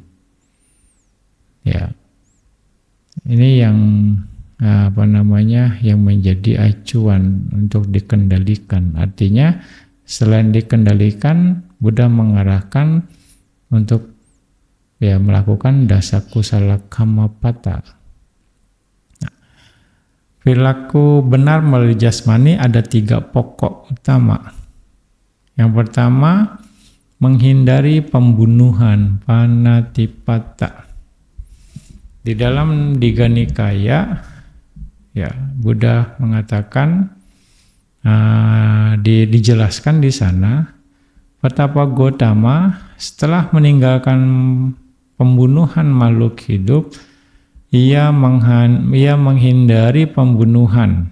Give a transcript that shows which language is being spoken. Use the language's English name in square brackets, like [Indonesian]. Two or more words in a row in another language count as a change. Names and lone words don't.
[Indonesian] Ya, ini yang yang menjadi acuan untuk dikendalikan. Artinya selain dikendalikan, Buddha mengarahkan untuk ya melakukan [Pali] dasa kusala kama pata. [Indonesian] Nah, perilaku benar melalui jasmani ada 3 pokok utama. Yang pertama, menghindari pembunuhan, panatipata. Di dalam Digha Nikaya ya Buddha mengatakan dijelaskan di sana betapa Gotama setelah meninggalkan pembunuhan makhluk hidup, ia menghindari pembunuhan.